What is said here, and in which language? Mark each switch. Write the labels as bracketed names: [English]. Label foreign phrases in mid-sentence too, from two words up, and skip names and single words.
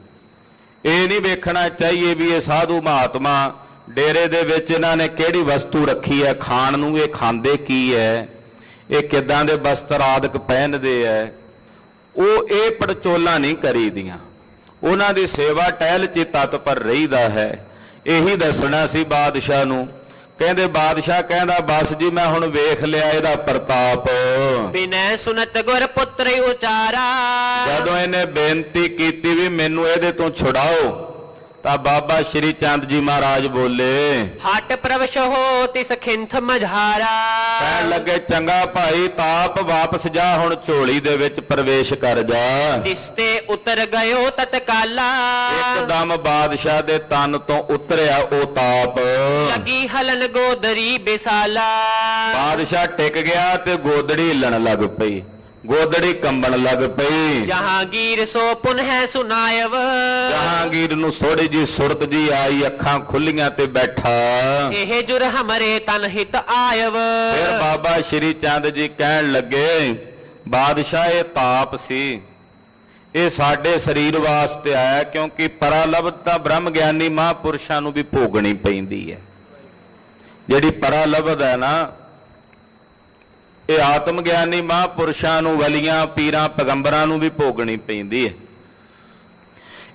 [Punjabi] ਇਹ ਨਹੀਂ ਵੇਖਣਾ ਚਾਹੀਏ ਵੀ ਇਹ ਸਾਧੂ ਮਹਾਤਮਾ ਡੇਰੇ ਦੇ ਵਿੱਚ ਇਹਨਾਂ ਨੇ ਕਿਹੜੀ ਵਸਤੂ ਰੱਖੀ ਹੈ ਖਾਣ ਨੂੰ, ਇਹ ਖਾਂਦੇ ਕੀ ਹੈ, ਇਹ ਕਿੱਦਾਂ ਦੇ ਵਸਤਰ ਆਦਿਕ ਪਹਿਨਦੇ ਐ। ਉਹ ਇਹ ਪੜਚੋਲਾ ਨਹੀਂ ਕਰੀਦੀਆਂ, ਉਹਨਾਂ ਦੀ ਸੇਵਾ ਟਹਿਲ 'ਚ ਤਤਪਰ ਰਹੀਦਾ ਹੈ। ਇਹੀ ਦੱਸਣਾ ਸੀ ਬਾਦਸ਼ਾਹ ਨੂੰ। ਕਹਿੰਦੇ ਬਾਦਸ਼ਾਹ ਕਹਿੰਦਾ ਬਸ ਜੀ ਮੈਂ ਹੁਣ ਵੇਖ ਲਿਆ ਇਹਦਾ ਪ੍ਰਤਾਪ। [Hindi] बिनय सुनत गुर पुत्र उचारा, [Punjabi] ਜਦੋਂ ਇਹਨੇ ਬੇਨਤੀ ਕੀਤੀ ਵੀ ਮੈਨੂੰ ਇਹਦੇ ਤੋਂ ਛੁਡਾਓ, ਤਾਂ ਬਾਬਾ ਸ਼੍ਰੀ ਚੰਦ ਜੀ ਮਹਾਰਾਜ ਬੋਲੇ, [Hindi] हट प्रवश हो तिस खिंथ मझारा। [Punjabi] ਕਹਿਣ ਲੱਗੇ ਚੰਗਾ ਭਾਈ, ਤਾਪ ਵਾਪਸ ਜਾ, ਹੁਣ ਝੋਲੀ ਦੇ ਵਿੱਚ ਪ੍ਰਵੇਸ਼ ਕਰ ਜਾ। [Hindi] तिसते उतर गयो तत्काला, [Punjabi] ਇੱਕਦਮ ਬਾਦਸ਼ਾਹ ਦੇ ਤਨ ਤੋਂ ਉਤਰਿਆ ਉਹ ਤਾਪ। [Hindi] लगी हलन गोदरी बिसाला। [Punjabi] ਬਾਦਸ਼ਾਹ ਟਿਕ ਗਿਆ ਤੇ ਗੋਦੜੀ ਹਿੱਲਣ ਲੱਗ ਪਈ, ਗੋਦੜੀ ਕੰਬਣ ਲੱਗ ਪਈ। [Hindi] जहांगीर सो पुनः सुनायव, [Punjabi] ਜਹਾਂਗੀਰ ਨੂੰ ਥੋੜੀ ਜੀ ਸੁਰਤ ਜੀ ਆਈ, ਅੱਖਾਂ ਖੁੱਲੀਆਂ ਤੇ ਬੈਠਾ। [Hindi] एह जुर हमरे तन हित आयव। [Punjabi] ਫਿਰ ਬਾਬਾ ਸ਼੍ਰੀ ਚੰਦ ਜੀ ਕਹਿਣ ਲੱਗੇ ਬਾਦਸ਼ਾਹ ਇਹ ਤਾਪ ਸੀ, ਇਹ ਸਾਡੇ ਸਰੀਰ ਵਾਸਤੇ ਆਇਆ, ਕਿਉਂਕਿ ਪਰਾਲਬਧਤਾ ਬ੍ਰਹਮ ਗਿਆਨੀ ਮਹਾਂਪੁਰਸ਼ਾਂ ਨੂੰ ਵੀ ਭੋਗਣੀ ਪੈਂਦੀ ਹੈ। ਜਿਹੜੀ ਪਰਾਲਬਧ ਹੈ ਨਾ, ਇਹ ਆਤਮ ਗਿਆਨੀ ਮਹਾਂਪੁਰਸ਼ਾਂ ਨੂੰ, ਵਲੀਆਂ, ਪੀਰਾਂ, ਪੈਗੰਬਰਾਂ ਨੂੰ ਵੀ ਭੋਗਣੀ ਪੈਂਦੀ ਹੈ।